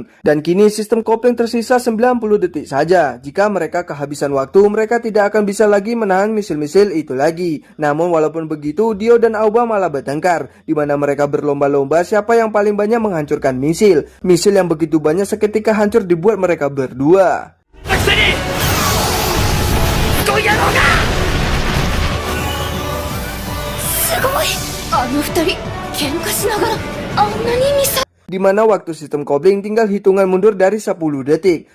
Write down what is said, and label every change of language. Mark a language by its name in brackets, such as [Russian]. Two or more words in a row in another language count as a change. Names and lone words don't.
[Indonesian] Dan kini sistem kopling tersisa 90 detik saja. Jika mereka kehabisan waktu, mereka tidak akan bisa lagi menahan misil-misil itu lagi. Namun walaupun begitu, Dio dan Aoba malah bertengkar, di mana mereka berlomba-lomba siapa yang paling banyak menghancurkan misil. Misil yang begitu banyak seketika hancur dibuat mereka berdua. [Japanese] あの二人喧嘩しながらあんなにミサ [Indonesian] Di mana waktu sistem kopling tinggal hitungan mundur dari 10 detik.